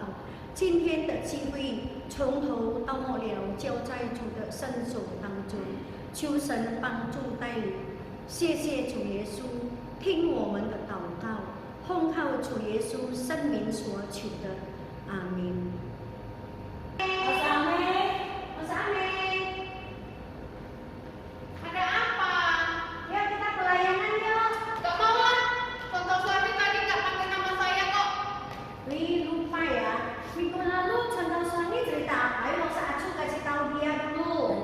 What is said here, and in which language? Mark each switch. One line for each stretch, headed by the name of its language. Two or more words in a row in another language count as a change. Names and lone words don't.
Chinese: 今天的机会从头到末了交在主的圣手当中，求神帮助带领。谢谢主耶稣，听我们的祷告，奉靠主耶稣圣名所求的，阿们。
Indonesian: Ada apa? Ya, kita pelayanan yuk. Gak mau ah. Contoh suami tadi gak pakai nama saya kok. Wih, lupa ya. Minggu lalu contoh suami cerita apa? Ayo Acu kasih tahu dia dulu.